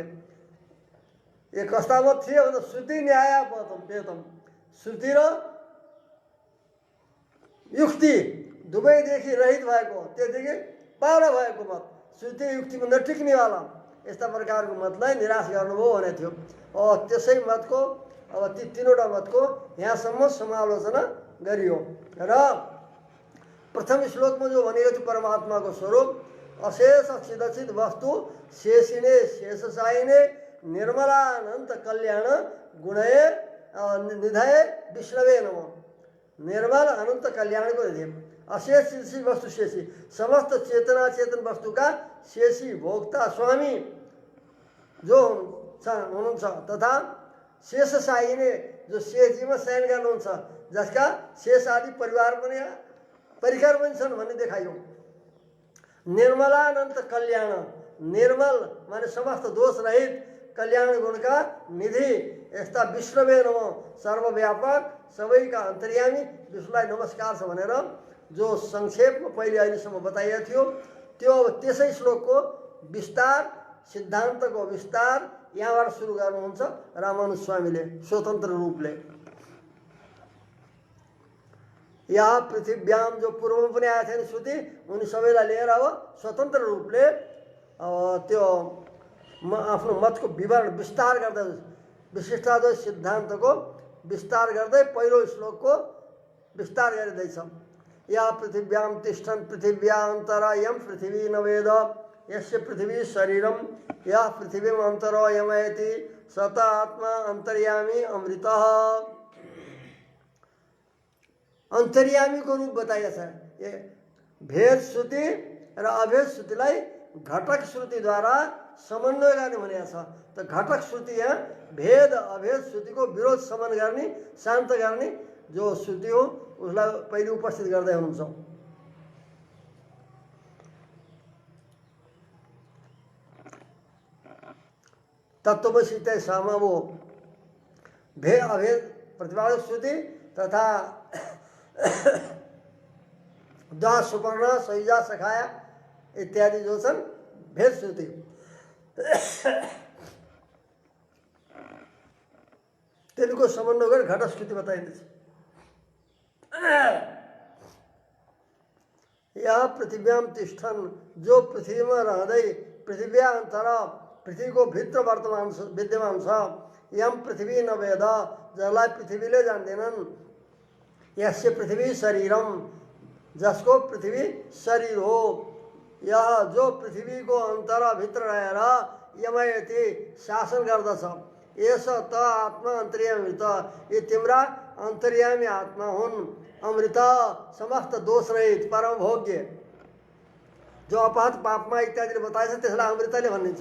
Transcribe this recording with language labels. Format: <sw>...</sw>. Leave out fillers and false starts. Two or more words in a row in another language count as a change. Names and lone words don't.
<ne>यो कस्ता मत थिए भन्दा</ne> <sa>श्रुति न्याय वेदम,</sa> <ne>श्रुति र युक्ति दुवैदेखि रहित भएको, त्योदेखि पर भएको मत, श्रुति युक्तिमा नटिक्नेवाला यस्ता प्रकारको मतलाई निराश गर्नुभयो भने थियो। त्यसै मतको अब ती 3वटा मतको यहाँसम्म समालोचना गरियो। र प्रथम श्लोकमा जो भनेको थियो परमात्माको स्वरूप</ne> <sa>अशेष चिदचित वस्तु शेषिने शेषशायिने निर्मलानन्त कल्याण गुणय निधय विष्णवे नमः।</sa> <ne>निर्मल अनन्त कल्याणको निधि अशेष शेषी वस्तु शेषी, समस्त चेतना चेतन वस्तु का शेषी भोक्ता स्वामी जो हुनुहुन्छ तथा शेषशाही ने जो शेषजीमा शयन गर्नुहुन्छ, जसका शेष आदि परिवार पनि परिकर पनि छन् भन्ने देखाइयो। निर्मलानंत कल्याण, निर्मल माने समस्त दोष रहित, कल्याण गुण का निधि, यस्ता</ne> <sa>विष्णुवे नमः</sa> <ne>सर्वव्यापक सबैका अन्तर्यामी विष्णुलाई नमस्कार छ भनेर जो संक्षेपमा पहिले अहिलेसम्म बताइएको थियो त्यो त्यसै श्लोकको विस्तार, सिद्धान्तको विस्तार यहाँबाट सुरु गर्नुहुन्छ रामानुज स्वामीले स्वतन्त्र रूपले। यहाँ पृथ्व्याम जो पूर्वमा पनि आएको थियो नि श्रुति, उनी सबैलाई लिएर अब स्वतन्त्र रूपले त्यो आफ्नो मतको विवरण विस्तार गर्दै विशिष्टाद्वैत सिद्धान्तको विस्तार गर्दै पहिलो श्लोकको विस्तार गरिँदैछ।</ne> <sa>या पृथिव्याम तिष्ठन् पृथिव्यान्तरा यम पृथिवी न वेद यस्य पृथिवी शरीरम या पृथिवीम अन्तरो यमयति सत आत्मा अन्तर्यामी अमृतः।</sa> <ne>अंतर्यामी को रूप बताइएको छ। ये भेद श्रुति र अभेद श्रुतिलाई घटक श्रुति द्वारा समन्वय गर्ने भनेको छ। त घटक श्रुति यहाँ भेद अभेद श्रुति को विरोध समन गर्ने, शान्त गर्ने जो श्रुति हो उसलाई पहिले उपस्थित गर्दै हुनुहुन्छ।</ne> <sa>तत्त्वमसि तय सामा वो</sa> <ne>भेद अभेद प्रतिपादक श्रुति तथा</ne> <sa>द्वा सुपर्ण सयुजा सखाया</sa> <ne>इत्यादि जो छन् भेद श्रुति। तिनको समन्वय गरेर घट श्रुति बताइन्छ। यहाँ</ne> <sa>पृथिव्याम तिष्ठन्,</sa> <ne>जो पृथ्वीमा रहँदै पृथिव्यान्तर पृथ्वीको भित्र वर्तमान विद्यमान छ,</ne> <sa>यम पृथ्वी न वेद,</sa> <ne>जसलाई पृथ्वीले जान्दैनन्,</ne> <sa>यस्य पृथ्वी शरीरम,</sa> <ne>जसको पृथ्वी शरीर हो, यह जो पृथ्वी को अंतर भित्र रहेर यमयति शासन गर्दछ,</ne> <sa>यस त आत्मा अन्तर्यामी</sa> <ne>त, ये तिम्रा अन्तर्यामी आत्मा हुन्। अमृत समस्त दोष रहित परम भोग्य, जो अपहत पापमा इत्यादिले बताएछ त्यसलाई अमृतले भनिन्छ।</ne>